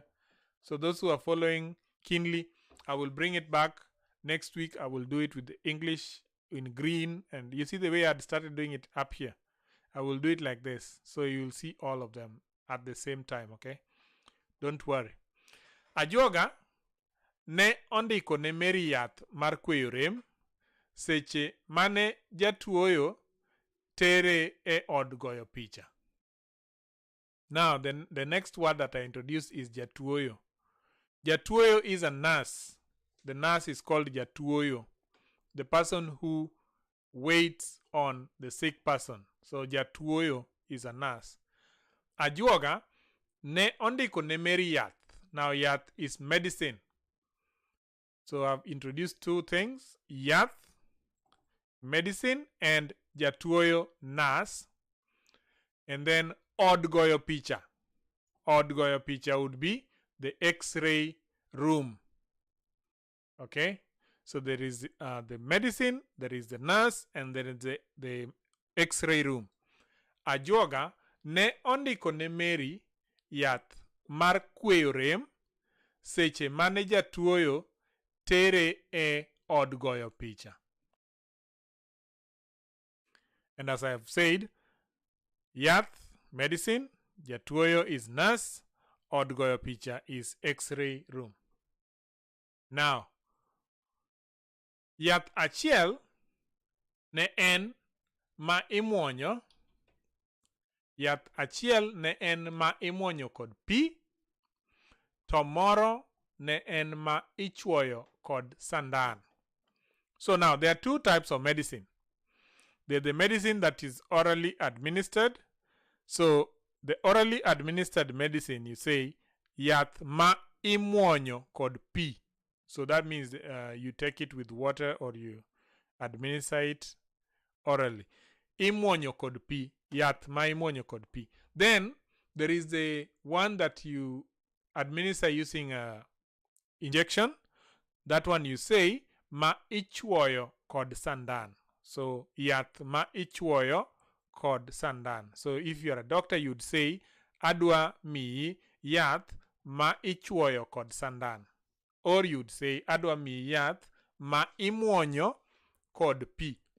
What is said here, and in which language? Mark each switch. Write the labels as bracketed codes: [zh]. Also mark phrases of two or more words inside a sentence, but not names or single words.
[en] So those who are following keenly, I will bring it back. Next week I will do it with the English in green, and you see the way I started doing it up here. I will do it like this, so you will see all of them at the same time. Okay, don't worry. [luo] Ajuoga ne ondiko ne Mary yath mar kweyo rem seche mane jatuoyo tere e od goyo picha. [en] Now then, the next word that I introduced is jatuoyo. Jatuoyo is a nurse. The nurse is called jatuoyo, the person who waits on the sick person. So jatuoyo is a nurse. [luo] Ajuoga ne ondiko ne Mary yath. [en] Now yath is medicine. So I've introduced two things: yath, medicine, and jatuoyo, nurse. And then [luo] od goyo picha. Od goyo picha [en] would be the X-ray room. Okay, so there is the medicine, there is the nurse, and there is the X-ray room. [luo] Ajuoga ne ondiko ne Mary yath mar kweyo rem seche mane jatuoyo tere e od goyo picha. [en] And as I have said, yath, medicine, jatuoyo is nurse, [luo] od goyo picha [en] is X-ray room. Now, [luo] yath achiel ne en ma imuonyo, yath achiel ne en ma imuonyo kod pi, to moro ne en ma ichwoyo kod sandan. [en] So now there are two types of medicine. There's the medicine that is orally administered. So the orally administered medicine, you say [luo] yath ma imuonyo kod pi. [en] So that means you take it with water or you administer it orally. [luo] Imuonyo kod pi, yath ma imuonyo kod pi. [en] Then there is the one that you administer using injection. That one you say [luo] ma ichwoyo kod sandan. So yath ma ichwoyo kod sandan. [en] So if you are a doctor, you'd say [luo] adwa miyi yath ma ichwoyo kod sandan. [en] Or you'd say [luo] adwa miyi yath ma imuonyo kod pi.